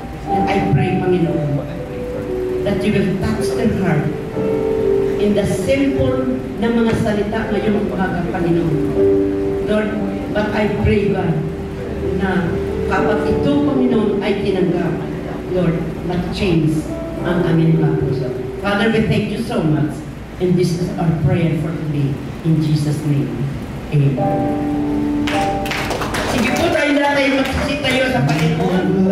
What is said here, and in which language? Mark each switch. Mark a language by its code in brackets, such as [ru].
[en] And I pray, Panginoon, that you will touch their heart in the simple [tl] na mga salita ngayong umaga, [en] Panginoon. [tl] Lord, [en] but I pray, [tl] God, na kapag ito, Panginoon, ay tinanggap, Lord, mag-change ang aming mga puso. [en] Father, we thank you so much. And this is our prayer for today. In Jesus' name. Amen. [tl] Sige po, tayo natin magsisit tayo sa Panginoon.